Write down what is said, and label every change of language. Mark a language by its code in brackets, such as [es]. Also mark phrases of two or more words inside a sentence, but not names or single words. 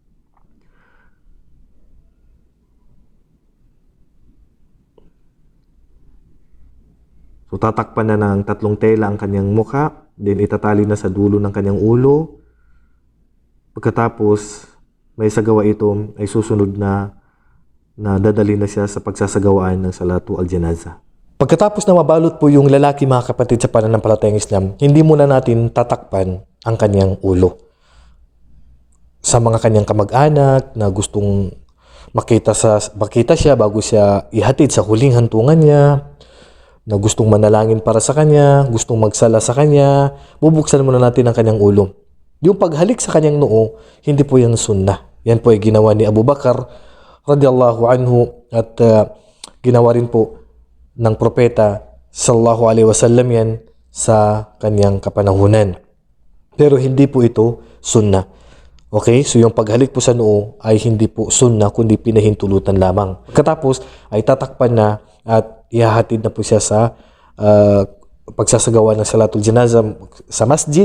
[tl] So tatakpan na ng 3 tela ang kanyang mukha, then itatali na sa dulo ng kanyang ulo. Pagkatapos may sagawa ito, ay susunod na dadali na siya sa pagsasagawaan ng [ar] صلاة الجنازة. [tl] Pagkatapos na mabalot po yung lalaki mga kapatid sa pananampalatayang Islam, hindi muna natin tatakpan ang kanyang ulo. Sa mga kanyang kamag-anak na gustong makita siya bago siya ihatid sa huling hantungan niya, na gustong manalangin para sa kanya, gustong magsala sa kanya, bubuksan muna natin ang kanyang ulo. Yung paghalik sa kanyang noo, hindi po yan sunnah. Yan po ay ginawa ni Abu Bakar [ar] رضي الله عنه [tl] at ginawa rin po ng propeta [ar] صلى الله عليه وسلم [tl] yan sa kanyang kapanahunan. Pero hindi po ito sunnah. Okay, so yung paghalik po sa noo ay hindi po sunnah kundi pinahintulutan lamang. Pagkatapos ay tatakpan na at ihahatid na po siya sa pagsasagawa ng [ar] صلاة الجنازة [tl] sa masjid.